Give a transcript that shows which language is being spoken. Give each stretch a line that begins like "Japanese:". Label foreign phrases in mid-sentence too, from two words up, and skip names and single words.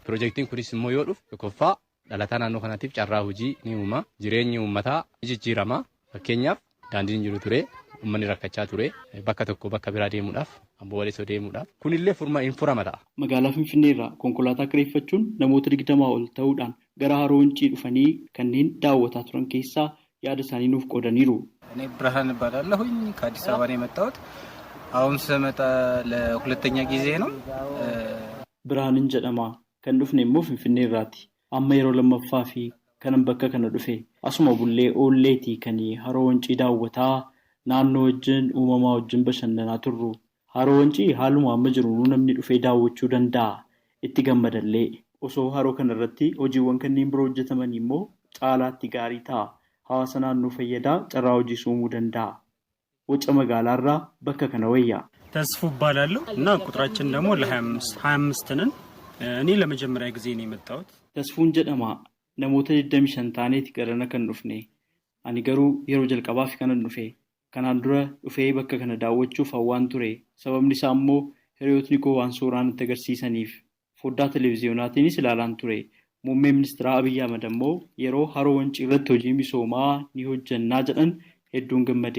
Oromo: Piroojeektiin kunis immoo yoo dhufu tokkoffaa dhalataa naannoo kanaatiif carraa hojii ni uuma jireenyi uummataa ni jijjiirama fakkeenyaaf daandiin jiru ture uummanni rakkachaa ture bakka tokko bakka biraa deemuudhaaf amboo walisoo deemuudhaaf kunillee furama ta'a. Magaalaa Finfinnee irraa konkolaataa kireeffachuun namoota 20 ol ta'uudhaan gara Haroo Wancii dhufanii kanneen daawwataa turan keessaa yaada isaanii nuuf qoodaniiru.
Amharic: እኔ ብርሃን እባላለሁኝ ከአዲስ አበባ ነው የመጣሁት አሁን ስመጣ ለሁለተኛ ጊዜ ነው።
Oromo: ብርሃንን jedhama kan dhufne immoo Finfinnee irraati. Amma yeroo lammaffaa fi kanan bakka kana dhufe asuma bullee oolleetii kan Haroo Wancii daawwataa naannoo wajjin uumamaa wajjin bashannanaa turru. Haroo Wancii haaluma amma jiru namni dhufee daawwachuu danda'a itti gammadallee osoo haroo kana irratti hojiiwwan kanneen biroo hojjetaman immoo caalaatti gaarii ta'a. Hawaasa naannoo fayyadaa carraa hojii uumuu danda'a. Waca magaalaarraa bakka kana wayyaa.
Amharic: ተስፉ እባላለሁ እና ቁጥራችን ደግሞ ለ25 ነን። እኔ ለመጀመሪያ ጊዜ ነው የመጣሁት።
Oromo: ተስፉን jedhama namoota 25 taaneeti garana kan dhufne. Ani garuu yeroo jalqabaaf kanan dhufe. Kanaan dura dhufee bakka kana daawwachuuf hawwaan ture. Sababni isaa immoo hiriyootni koo waan suuraan itti agarsiisaniif foddaa televiziyonaatiinis ilaalaan ture. Muummee ministeera Abiyyi Ahmad immoo yeroo Haroo Wancii irratti hojii misoomaa ni hojjannaa jedhan hedduun gammade.